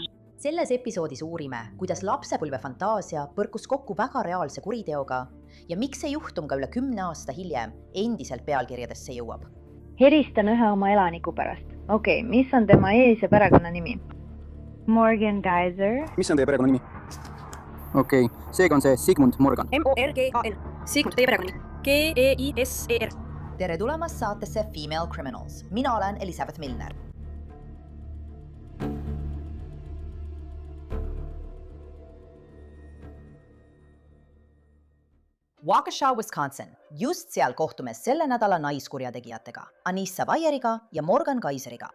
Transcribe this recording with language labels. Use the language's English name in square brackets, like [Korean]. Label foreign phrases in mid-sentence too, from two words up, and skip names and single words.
[Estonian] Selles episoodis uurime, kuidas lapsepõlve fantaasia põrkus kokku väga reaalse kuriteoga ja miks see juhtum ka üle 10 aasta hiljem endiselt pealkirjadesse jõuab. Helistan ühe oma elaniku pärast. Okei, mis on tema ees- ja perekonnanimi? Morgan Geiser. Mis on teie perekonnanimi? Okei, seega on see Sigmund Morgan. M-O-R-G-A-N. Sigmund, teie perekonnanimi. G-E-I-S-E-R. Tere tulemast saatesse Female Criminals. Mina olen Elisabeth Milner. Waukesha, Wisconsin. Just seal kohtume selle nädala naiskurjategijatega, Anissa Weieriga ja Morgan Geiseriga.